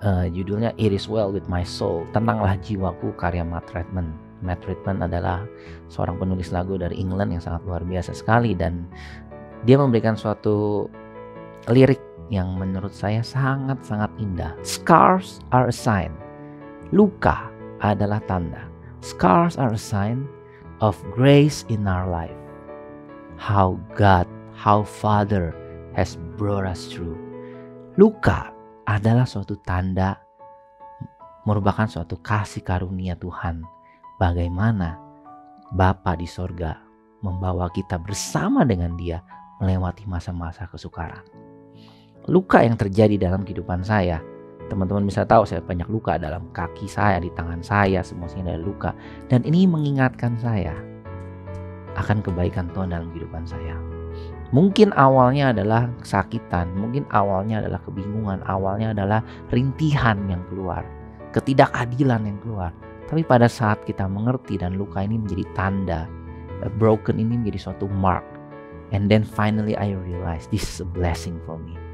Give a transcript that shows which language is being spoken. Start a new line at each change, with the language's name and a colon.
Indonesian: Judulnya It Is Well With My Soul, Tenanglah Jiwaku, karya Matt Redman. Matt Redman adalah seorang penulis lagu dari England yang sangat luar biasa sekali, dan dia memberikan suatu lirik yang menurut saya sangat-sangat indah.
English: Scars are a sign.
Indonesian: Luka adalah tanda.
English: Scars are a sign of grace in our life. How God, how Father has brought us through.
Indonesian: Luka adalah suatu tanda, merupakan suatu kasih karunia Tuhan. Bagaimana Bapa di sorga membawa kita bersama dengan Dia melewati masa-masa kesukaran. Luka yang terjadi dalam kehidupan saya, teman-teman bisa tahu saya banyak luka dalam kaki saya, di tangan saya, semuanya ada luka. Dan ini mengingatkan saya akan kebaikan Tuhan dalam kehidupan saya. Mungkin awalnya adalah kesakitan, mungkin awalnya adalah kebingungan, awalnya adalah rintihan yang keluar, ketidakadilan yang keluar. Tapi pada saat kita mengerti dan luka ini menjadi tanda, broken ini menjadi suatu mark.
English: And then finally I realize this is a blessing for me.